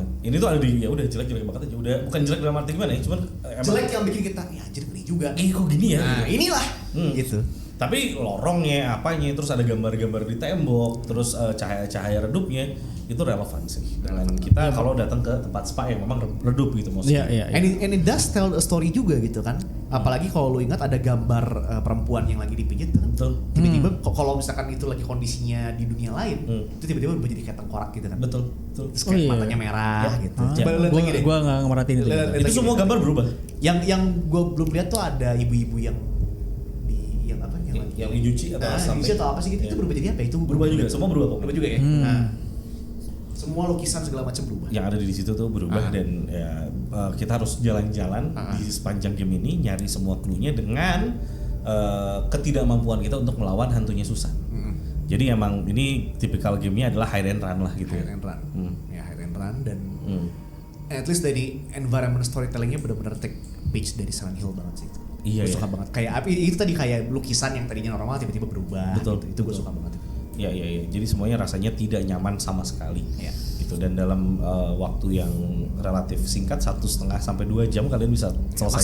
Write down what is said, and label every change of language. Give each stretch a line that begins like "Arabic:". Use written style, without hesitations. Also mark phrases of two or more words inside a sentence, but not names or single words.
Indonesian: Ini tuh ada di ya udah jelek banget aja. Udah bukan jelek dalam arti gimana ya, cuman Jelek yang bikin kita ya anjir ngeri juga. kok gini ya. Nah, gitu. inilah gitu. Tapi lorongnya, apanya, terus ada gambar-gambar di tembok, terus cahaya-cahaya redupnya itu relevan sih dengan kita kalau datang ke tempat spa yang memang redup gitu maksudnya. Iya.
English: And it does tell a story
Indonesian: juga gitu kan. Apalagi kalau lu ingat ada gambar perempuan yang lagi dipijit kan. Betul. Tiba-tiba kalau misalkan itu lagi kondisinya di dunia lain, itu tiba-tiba berubah jadi kayak tengkorak gitu kan. Betul. Terus kayak matanya merah gitu. Coba lu lihat lagi deh. Gue nggak merhatiin itu. Lihat Itu lagi semua deh. gambar berubah. Yang gue belum lihat tuh ada ibu-ibu yang di yang apa Yang dicuci atau sampai dicuci atau apa sih gitu, itu berubah jadi apa? Itu berubah juga, semua berubah kok. Berubah juga ya. Nah, semua lukisan segala macam berubah. Yang ada di situ tuh berubah dan ya, kita harus jalan-jalan di sepanjang game ini nyari semua clue-nya dengan ketidakmampuan kita untuk melawan hantunya Susan. Jadi emang ini tipikal gamenya adalah
English: hide and run
Indonesian: lah gitu.
English: Hide and run. Ya hide and run dan at least dari environment storytellingnya benar-benar take page dari Silent Hill
Indonesian: banget sih. Iya, Gue iya. suka banget. Kayak itu tadi kayak lukisan yang tadinya normal tiba-tiba berubah. Betul, Gitu. Itu gue suka banget. Iya. Jadi semuanya rasanya tidak nyaman sama sekali. Iya. Gitu dan dalam waktu yang relatif singkat 1,5 sampai 2 jam kalian bisa selesai.